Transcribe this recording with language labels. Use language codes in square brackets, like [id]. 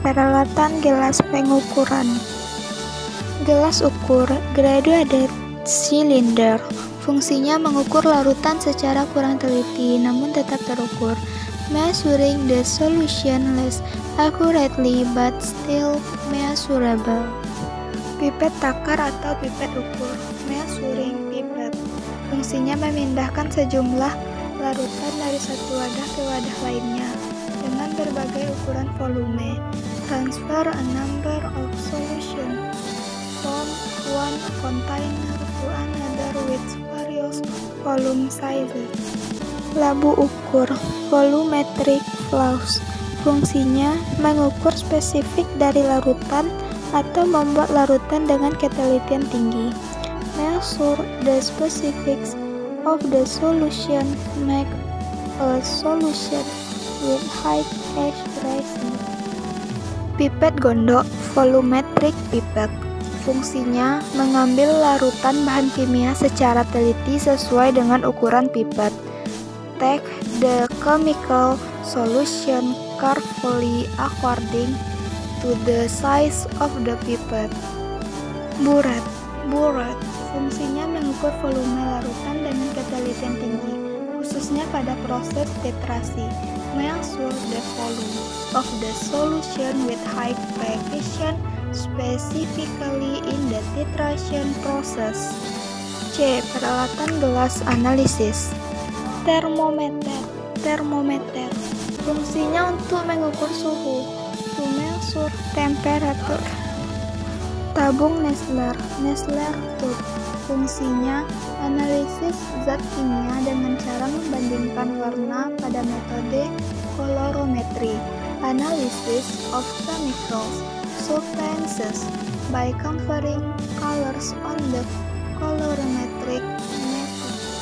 [id] Peralatan gelas pengukuran. Gelas ukur, graduated cylinder. Fungsinya mengukur larutan secara kurang teliti namun tetap terukur. [en] Measuring the solution less accurately but still measurable. [id] Pipet takar atau pipet ukur, measuring pipet. Fungsinya memindahkan sejumlah larutan dari satu wadah ke wadah lainnya dengan berbagai ukuran volume. [en] Transfer a number of solutions from one container to another with various volume sizes. [id] Labu ukur, volumetric flows. Fungsinya mengukur spesifik dari larutan atau membuat larutan dengan ketelitian tinggi. [en] Measure the specifics of the solution, make a solution with high accuracy. [id] Pipet gondok, volumetric pipette. Fungsinya mengambil larutan bahan kimia secara teliti sesuai dengan ukuran pipet. [en] Take the chemical solution carefully according to the size of the pipette. Buret. [id] Fungsinya mengukur volume larutan dengan ketelitian tinggi, khususnya pada proses titrasi. [en] Measure the volume of the solution with high precision, specifically in the titration process. [id] C. Peralatan gelas analisis. Termometer. Fungsinya untuk mengukur suhu. [en] To measure temperature. [id] Tabung Nessler tube. Fungsinya analisis zat kimia dengan cara membandingkan warna pada metode colorimetry. [en] Analysis of chemicals substances by comparing colors on the colorimetric method.